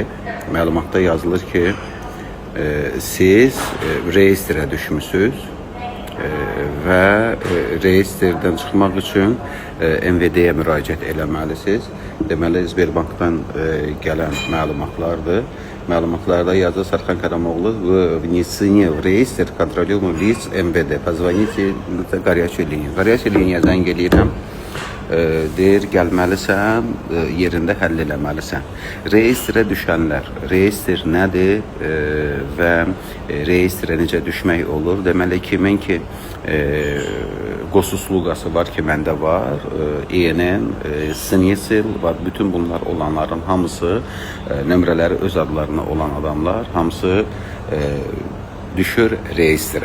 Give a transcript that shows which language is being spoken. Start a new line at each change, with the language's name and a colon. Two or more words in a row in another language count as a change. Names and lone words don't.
Azerbaijani: Məlumatda yazılır ki, siz reyestrə düşmüsünüz və reyestrdən çıxmaq üçün MVD-yə müraciət eləməlisiniz. Deməli, Sberbankdan gələn məlumatlardır. Məlumatlarda yazır Sarkhan Karamoğlu
Russian: внесение в реестр контролируемых лиц МВД. Позвоните на горячую линию.
Azerbaijani: Горячая liniyə zəng eləyirəm. Deyir, gəlməlisən, yerində həll eləməlisən. Reyestrə düşənlər, reyestr nədir və reyestrə necə düşmək olur? Deməli, kimin ki, qosuslugası var ki, məndə var, ENN, SNİSL var, bütün bunlar olanların hamısı, nömrələri öz adlarına olan adamlar, hamısı düşür reyestrə.